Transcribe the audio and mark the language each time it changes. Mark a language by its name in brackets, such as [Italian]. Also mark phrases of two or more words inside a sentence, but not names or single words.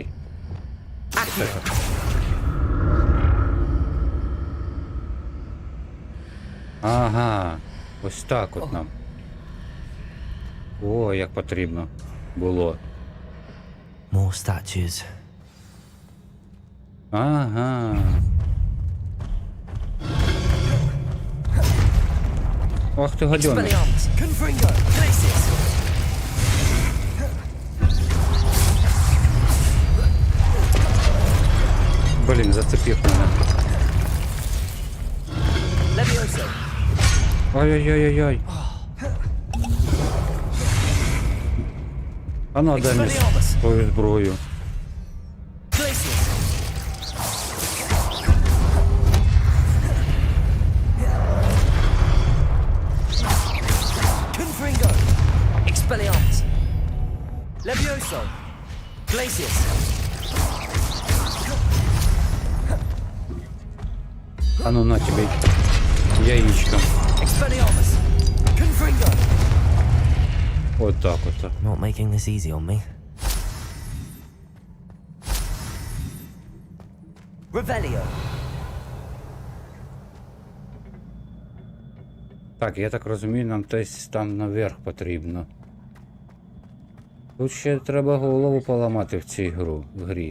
[English] Accio. [Ukrainian] Ага. Ось так от нам. О, як потрібно було. [English] More statues. [Ukrainian] Ага. Ох ти гадьоний. [English] Expelliarmus. Confringo. Glacius. [Ukrainian] Блін, зацепив мене. [English] Levioso. [Ukrainian] Ой-ой-ой-ой-ой. А ну, дай мені свою зброю. [English] Glacius. Confringo. Expelliarmus. Levioso. Glacius. [Ukrainian] А ну на тебе яичком. [English] Expelliarmus. Confringo. [Russian] Вот так вот. [English] Not making this easy on me. Revelio. [Ukrainian] Так, я так розумію, нам десь там наверх потрібно. Тут ще треба голову поламати в цій грі.